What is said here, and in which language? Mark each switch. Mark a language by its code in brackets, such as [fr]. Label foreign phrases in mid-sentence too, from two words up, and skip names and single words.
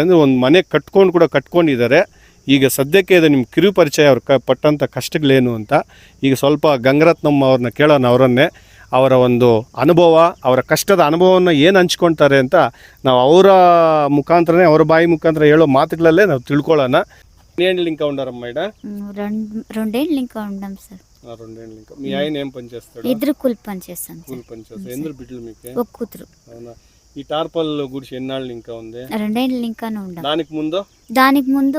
[kn] ಅಂದರೆ ಒಂದು ಮನೆ ಕಟ್ಕೊಂಡಿದ್ದಾರೆ. ಈಗ ಸದ್ಯಕ್ಕೆ ಇದು ನಿಮ್ಮ ಕಿರು ಪರಿಚಯ, ಅವ್ರು ಪಟ್ಟಂಥ ಕಷ್ಟಗಳೇನು ಅಂತ. ಈಗ ಸ್ವಲ್ಪ ಗಂಗರತ್ನಮ್ಮ ಅವ್ರನ್ನ ಕೇಳೋಣ, ಅವರ ಒಂದು ಅನುಭವ, ಅವರ ಕಷ್ಟದ ಅನುಭವವನ್ನು ಏನು ಹಂಚ್ಕೊಳ್ತಾರೆ ಅಂತ ನಾವು ಅವರ ಮುಖಾಂತರನೇ, ಅವರ ಬಾಯಿ ಮುಖಾಂತರ ಹೇಳೋ మాటಗಳಲ್ಲೇ ನಾವು తిಳ್ಕೊಳ್ಳೋಣ. [te] ఎన్నేళ్ళు ఇంకా ఉండారమ్మా ఈడ? రెండేళ్ళు ఇంకా ఉండాం సార్. రెండేళ్ళు ఇంకా. మీ ఆయన ఏం పని చేస్తాడు? ఇద్దరు కూలి పని చేస్తాను. కూలి పని చేస్తారు. ఎందరు బిడ్డలు మీకు? ఒక కూతురు. అవునా? ఈ టార్పల్ గుడిసి ఎన్నాళ్ళు ఇంకా ఉంది? 2 ఏళ్ళు ఇంకానే ఉండాం. దానికి ముందు